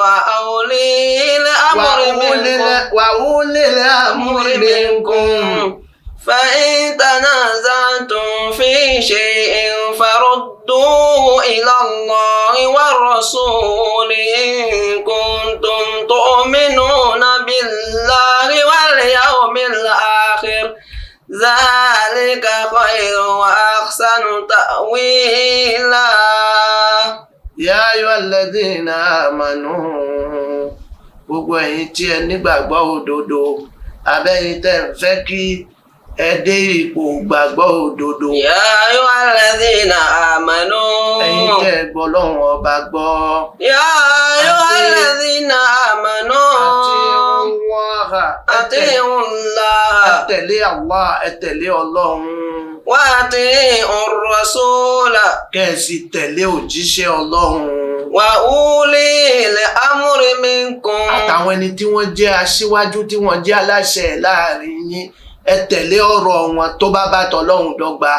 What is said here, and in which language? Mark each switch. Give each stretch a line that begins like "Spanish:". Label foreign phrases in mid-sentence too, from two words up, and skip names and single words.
Arabic: وأولي الأمر منكم فإن تنازعتم في شيء فردوه إلى الله والرسول إن كنتم تؤمنون بالله واليوم الآخر ذلك خير وأحسن تأويلا. يا أيها الذين آمنوا
Yoruba: gbogbo ẹ̀yin tí ẹ nígbàgbọ́ òdodo abẹ́yìn tẹ́ ń fẹ́ kí ẹ dé ipò gbàgbọ́ òdodo.
Arabic: يا أيها الذين آمنوا.
Yoruba: Ẹ̀yin tẹ́ gbọ́ Ọlọ́run ọba gbọ́.
Arabic: يا أيها الذين آمنوا. أطيعوا الله.
Yoruba: Ẹ tẹ̀lé Allah, ẹ tẹ̀lé Ọlọ́run.
Arabic: وأطيعوا الرسول.
Yoruba: Kẹ́ ẹ sì tẹ̀lé òjíṣẹ́ Ọlọ́run.
Arabic: وأولي الأمر منكم.
Yoruba: Àtàwọn ẹni tí wọ́n jẹ́ aṣíwájú tí wọ́n jẹ́ aláṣẹ láàrin yín, ẹ tẹ̀lé ọ̀rọ̀ wọn tó bá tọlọ́hun dọ́gba.